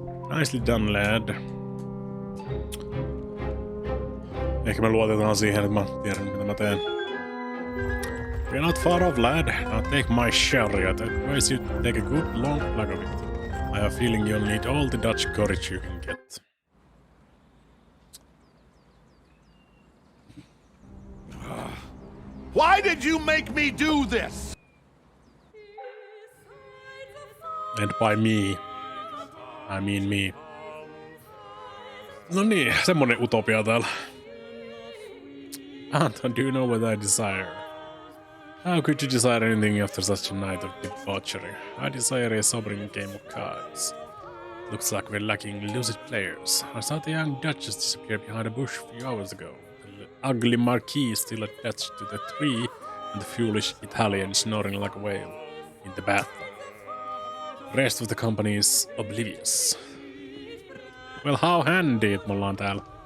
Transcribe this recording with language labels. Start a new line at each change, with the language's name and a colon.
English: Nicely done, lad.
Finnish: Ehkä me luotetaan siihen, että mä tiedän, mitä mä teen.
English: We're not far off, lad. Now take my chariot. I advise you to take a good long plug of it. I have a feeling you'll need all the Dutch courage you can get. Why did you make me do this? And by me, I mean me.
Finnish: No niin, semmonen utopia täällä.
English: Anton, do you know what I desire? How could you desire anything after such a night of debauchery? I desire a sobering game of cards. Looks like we're lacking lucid players. I saw the young duchess disappear behind a bush a few hours ago. The ugly marquis still attached to the tree, and the foolish Italian snoring like a whale in the bathtub. The rest of the company is oblivious. Well, how handy,
Finnish: että me ollaan täällä.